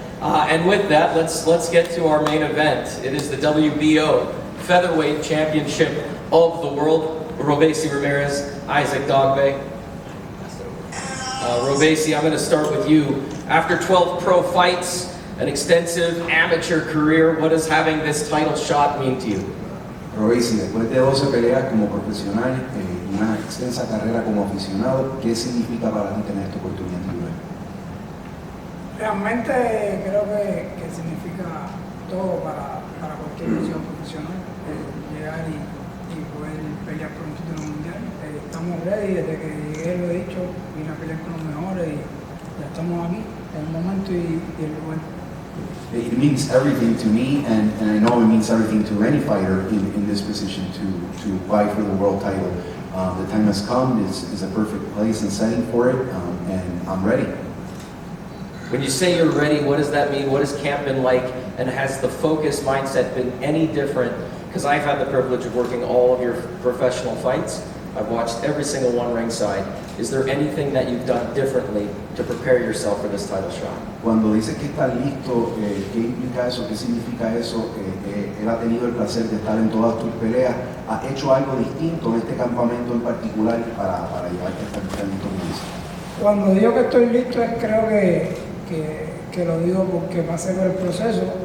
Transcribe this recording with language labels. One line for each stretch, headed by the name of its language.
English: And with that, let's get to our main event. It is the WBO Featherweight Championship of the world. Robeisy Ramirez, Isaac Dogboe. Robeisy, I'm going to start with you. After 12 pro fights, an extensive amateur career, what does having this title shot mean to you?
Spanish: Robeisy, después de 12 peleas como profesional y una extensa carrera como aficionado, ¿qué significa para ti tener esta oportunidad libre? Realmente creo que significa todo para cualquier luchador profesional, llegar y poder pelear por un título mundial. Estamos ready, desde que llegué lo he dicho, vine a pelear con los mejores y ya estamos aquí, en el momento y el lugar.
English: It means everything to me, and I know it means everything to any fighter in this position to fight for the world title. The time has come, it's a perfect place and setting for it, and I'm ready. When you say you're ready, what does that mean? What has camp been like? And has the focus mindset been any different? Because I've had the privilege of working all of your professional fights. I've watched every single one ringside. Is there anything that you've done differently to prepare yourself for this title shot?
Spanish: Cuando dices que estás listo, ¿qué implica eso? ¿Qué significa eso? Él ha tenido el placer de estar en todas tus peleas. ¿Has hecho algo distinto en este campamento en particular para llevarte hasta el campamento? Cuando digo que estoy listo, creo que lo digo porque pasé por el proceso.